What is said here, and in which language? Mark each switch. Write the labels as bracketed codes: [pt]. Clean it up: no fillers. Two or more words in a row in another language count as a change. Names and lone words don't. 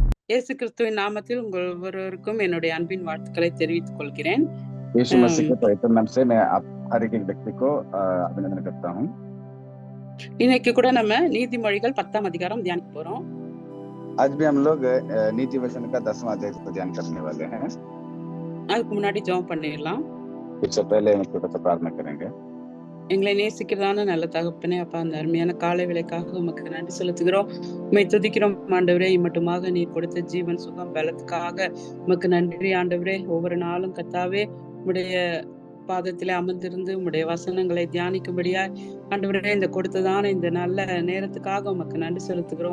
[ta] இயேசு கிறிஸ்துவின் நாமத்தில் உங்கள் ஒவ்வொருவருக்கும் என்னுடைய அன்பின் வாழ்த்துக்களை தெரிவித்துக் கொள்கிறேன். [hi] यीशु मसीह के पवित्र नाम से मैं आप हर एक व्यक्ति को अभिनंदन करता हूँ। [ta] இன்னைக்கு கூட நம்ம நீதிமொழிகள் 10ஆம் அதிகாரம் தியானிக்க போறோம். [hi] आज भी हम लोग नीति वचन का 10वां अध्याय को ध्यान करने वाले हैं। [ta] அதுக்கு முன்னாடி ஜெபம் பண்ணிடலாம். [hi] इससे पहले हम छोटा सा प्रार्थना करेंगे। [ta] எங்களை நேசிக்கிறதான நல்ல தகப்பனே, அப்பா, அந்த அருமையான காலை வேளைக்காக உமக்கு நன்றி செலுத்துகிறோம். உம்மை துதிக்கிறோம் ஆண்டவரே. இம்மட்டுமாக நீர் கொடுத்த ஜீவன் சுகம் பலத்துக்காக உமக்கு நன்றி ஆண்டவரே. ஒவ்வொரு நாளும் கர்த்தாவே உம்முடைய பாதத்திலே அமர்ந்திருந்து உம்முடைய வசனங்களை தியானிக்கும்படியா ஆண்டவரே இந்த கொடுத்ததான இந்த நல்ல நேரத்துக்காக உமக்கு நன்றி செலுத்துகிறோம்.